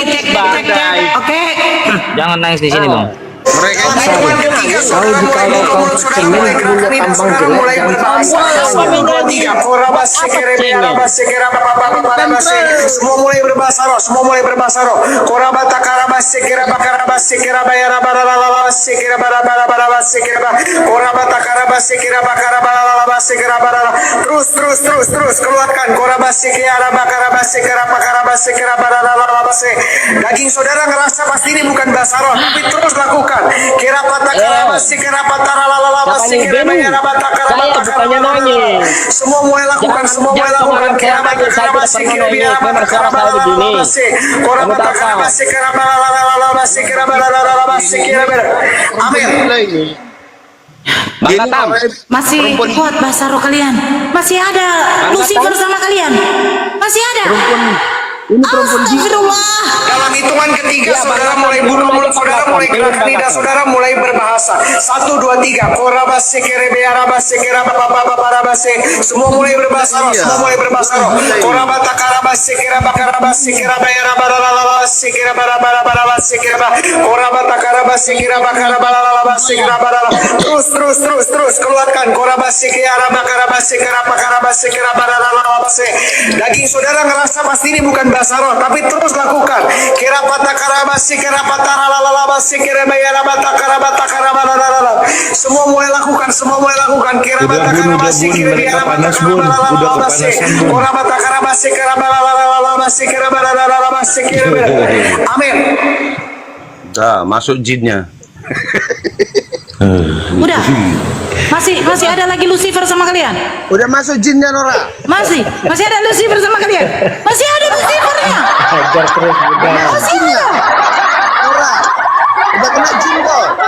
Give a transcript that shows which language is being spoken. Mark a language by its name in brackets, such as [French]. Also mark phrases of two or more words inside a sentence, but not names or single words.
[Indonesian] menangis, cek, Bang. cek, cek. Oke. Jangan nangis di sini, Bang. mereka itu Kalau kalau kau cengeng punya tampang jelek jangan semua mulai berbahasa roh, semua mulai berbahasa roh. Korabata karabase kira bakarabase kira bayara baralabase kira barabase kira korabata karabase kira bakarabase kira barala. Terus keluarkan korabase kira bakarabase kira bakarabase kira baralabase. Daging saudara ngerasa pasti ini bukan bahasa roh, tapi terus lakukan. Kira patah karabase kira pataralabase kira bayara bata karabata karabata. Semua mulai lakukan, semua mulai lakukan. Kira bata karabase kira bayara bata karabata. Korabata karabase kira baralabase kira baralabase kira barala. Amin. Bang Gatam, Masih kuat bahasa roh kalian? Masih ada Lucifer sama kalian? Masih ada? Astagfirullah. Dalam hitungan ketiga, saudara mulai bunuh mulut saudara, mulai gerak lidah saudara, mulai berbahasa. 1, 2, 3. Korabase kerebe arabase keraba baba barabase. Semua mulai berbahasa roh, semua mulai berbahasa roh. Korabata karabase keraba karabase keraba araba lalabase keraba barabase keraba. Korabata karabase keraba karaba lalabase keraba. Terus keluarkan korabase keraba karabase keraba karabase keraba lalabase. Daging saudara ngerasa pasti ini bukan bahasa roh, tapi terus lakukan. Kira patah karabasi, kira patah lalalabasi, kira bayara bata karabata karabala. Semua mulai lakukan, semua mulai lakukan. Kira bata karabasi, kira bayara bata karabala. Kira bata karabasi, kira balalalabasi, kira balalalabasi, kira bayara. Amin. Dah, masuk jinnya. Udah. Masih ada lagi Lucifer sama kalian? Udah masuk jinnya, Nora. Masih ada Lucifer sama kalian? Masih ada Lucifernya? ajar terus udah. Masih ada? Nora. Udah kena jin kok.